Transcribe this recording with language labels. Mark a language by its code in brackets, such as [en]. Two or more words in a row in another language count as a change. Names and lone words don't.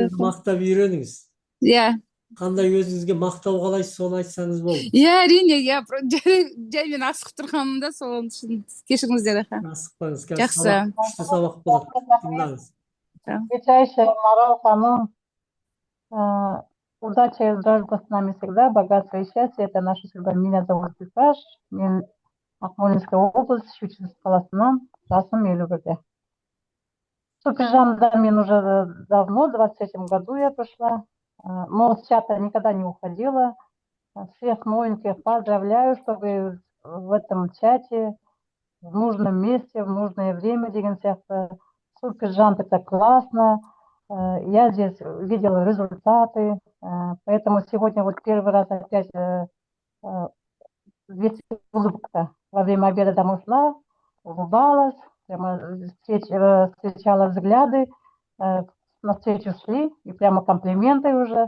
[kk] Өзіңізді мақтап үйреніңіз. Иә. Қандай өзіңізге мақтау қалайсыз, соны айтсаңыз болды. Иә, әрине, иә. Жай мен асығып тұрғаным да, соның үшін кешіріңіздер, аха. Асықпаңыз, Жақсы. күшті сабақ болады. Тыңдаңыз. [ru] Величайшая Марал ханым, удача и дружба с нами всегда, богатство и счастье – это наша судьба. Меня зовут [kk] Күлпаш, мен Ақмолинская область, Щучинск қаласынан, жасым 50-де. [ru] Супержамда мен уже давно, в 23-м году я пришла, но с чата никогда не уходила. Всех новеньких поздравляю, чтобы в этом чате, в нужном месте, в нужное время, [kk] деген сияқты. [ru] Супержамп – это классно. Я здесь видела результаты, поэтому сегодня вот первый раз опять весь улыбка. Во время обеда домой шла, улыбалась, прямо встречала взгляды, навстречу шли, и прямо комплименты уже.